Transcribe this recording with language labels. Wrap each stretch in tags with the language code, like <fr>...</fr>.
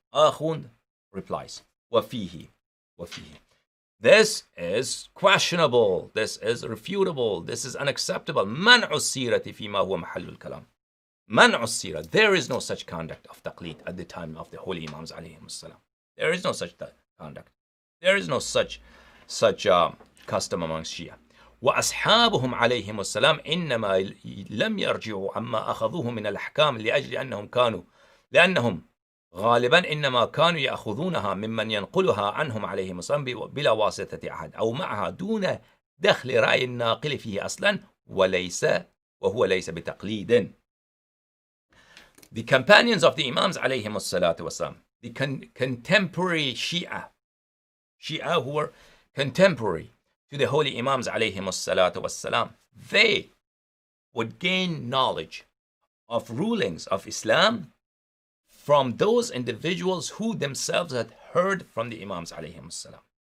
<en>Akhund replies, وَفِيهِ This is questionable, this is refutable, this is unacceptable.</en> <ar>مَنْعُ السِّيرَةِ فِيمَا هُوَ مَحَلُّ الْكَلَامِ مَنْعُ السِّيرَةِ</ar> <en>There is no such conduct of taqlid at the time of the holy Imams alayhimus salam. There is no such conduct. There is no such custom amongst Shia.</en> <ar>وأصحابهم عليهم السلام إنما لم يرجعوا عما أخذوه من الأحكام لأجل لأنهم غالبا إنما كانوا يأخذونها ممن ينقلها عنهم عليهم السلام بلا واسطة أحد أو معها دون دخل رأي الناقل فيه أصلا وهو ليس بتقليد.</ar> <en>The companions of the Imams عليهم الصلاة والسلام, the contemporary Shia who were contemporary to the holy Imams عليهم الصلاة والسلام, they would gain knowledge of rulings of Islam from those individuals who themselves had heard from the Imams عليهم السلام.</en>